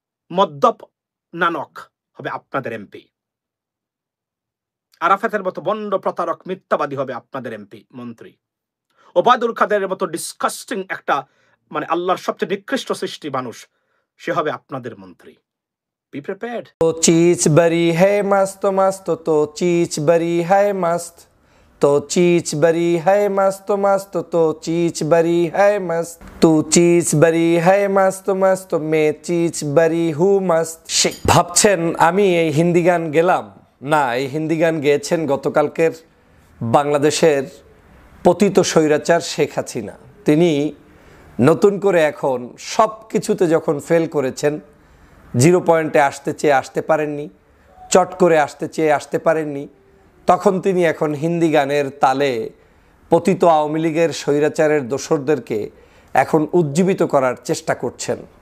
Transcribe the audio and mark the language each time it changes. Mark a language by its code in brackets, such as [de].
[bn] মদ্যপ নানক হবে আপনাদের এমপি। আরাফাতের মতো বন্ড প্রতারক মিথ্যাবাদী হবে আপনাদের এমপি মন্ত্রী। ওবায়দুল কাদেরের মতো ডিসকাস্টিং একটা আল্লাহর সবচেয়ে নিকৃষ্ট সৃষ্টি মানুষ, সে হবে আপনাদের মন্ত্রী। Be prepared. [hi] তো चीज बड़ी है मस्त मस्त, तो चीज बड़ी है मस्त, तो चीज बड़ी है मस्त मस्त, तो चीज बड़ी है मस्त, तू चीज बड़ी है मस्त मस्त, मैं चीज बड़ी हूँ मस्त। [bn] ভাবছেন আমি এই হিন্দি গান গেলাম? না, এই হিন্দি গান গেয়েছেন গতকালকের বাংলাদেশের পতিত স্বৈরাচার শেখ হাসিনা। তিনি নতুন করে এখন সব কিছুতে যখন ফেল করেছেন, 0 পয়েন্টে আসতে চেয়ে আসতে পারেননি, চট করে আসতে চেয়ে আসতে পারেননি, তখন তিনি এখন হিন্দি গানের তালে পতিত আওয়ামী লীগের স্বৈরাচারের দোসরদেরকে এখন উজ্জীবিত করার চেষ্টা করছেন।